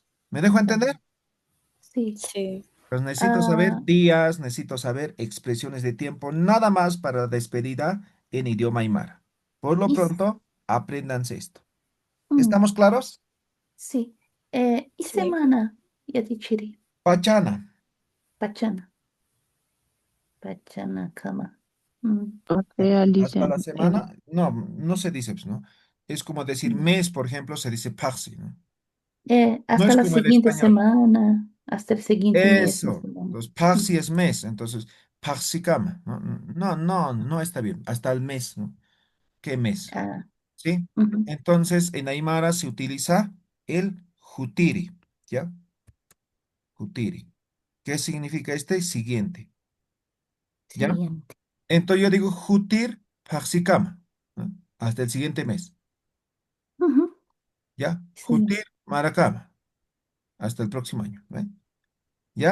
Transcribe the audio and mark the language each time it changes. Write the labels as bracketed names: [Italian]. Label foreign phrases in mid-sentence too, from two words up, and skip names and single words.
[Spanish] ¿Me dejo entender? Sí. Sí. Pues necesito saber Ah, días, necesito saber expresiones de tiempo, nada más para la despedida en idioma aymara. Por lo y, pronto, apréndanse esto. mm, ¿Estamos claros? sí. Y Sí. semana yatichiri. [Aymara] Pachana. Pachana. Pachana kama. Mm. [Spanish] O sea, Hasta Alicia, la semana, no, no se dice, pues, ¿no? Es como decir mes, por ejemplo, se dice paxi, ¿no? No Hasta es la como el siguiente español. semana, hasta el siguiente mes o Eso. semana. Entonces, Mm. paxi es mes, entonces, paxicama, ¿no? No, no, no está bien. Hasta el mes, ¿no? ¿Qué mes? Ah, ¿Sí? ujú. Entonces, en Aymara se utiliza el jutiri, ¿ya? Jutiri. ¿Qué significa este? Siguiente, ¿ya? Siguiente. Entonces yo digo [Aymara] jutir Paxicama, [Spanish] ¿no? Hasta el siguiente mes. Ujú, ¿Ya? sí. [Aymara] Jutir Maracama. [Spanish] Hasta el próximo año. ¿Ve? ¿Ya?